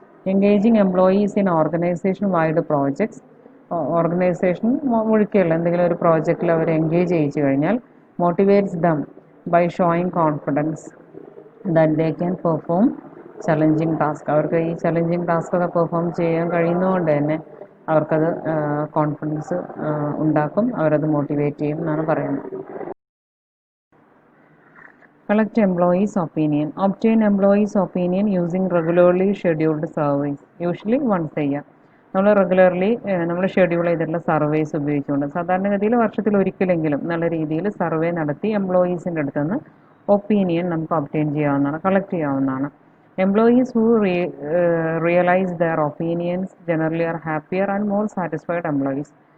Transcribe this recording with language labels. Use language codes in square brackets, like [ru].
[en] engaging employees in organisation wide projects, [ml] organisation മുഴുക്കെയുള്ള എന്തെങ്കിലും ഒരു പ്രോജക്റ്റിൽ അവർ എൻഗേജ് ചെയ്യിച്ചു കഴിഞ്ഞാൽ [en] Motivates them by showing confidence that they can perform challenging task. [ml] അവർക്ക് ഈ ചലഞ്ചിങ് ടാസ്കൊക്കെ പെർഫോം ചെയ്യാൻ കഴിയുന്നതുകൊണ്ട് തന്നെ അവർക്കത് കോൺഫിഡൻസ് ഉണ്ടാക്കും, അവരത് മോട്ടിവേറ്റ് ചെയ്യും എന്നാണ് പറയുന്നത്. [en] Collect employees' opinion. Obtain employees' opinion using regularly scheduled surveys. Usually once a year. [ml] നമ്മൾ ഷെഡ്യൂൾ ചെയ്തിട്ടുള്ള സർവേസ് ഉപയോഗിച്ചുകൊണ്ട് സാധാരണഗതിയിൽ വർഷത്തിൽ ഒരിക്കലെങ്കിലും നല്ല രീതിയിൽ സർവേ നടത്തി എംപ്ലോയീസിൻ്റെ അടുത്ത് നിന്ന് ഒപ്പീനിയൻ നമുക്ക് ഒബ്റ്റെയിൻ ചെയ്യാവുന്നതാണ്, കളക്ട് ചെയ്യാവുന്നതാണ്. [en] Employees who realise their opinions generally are happier and more satisfied employees.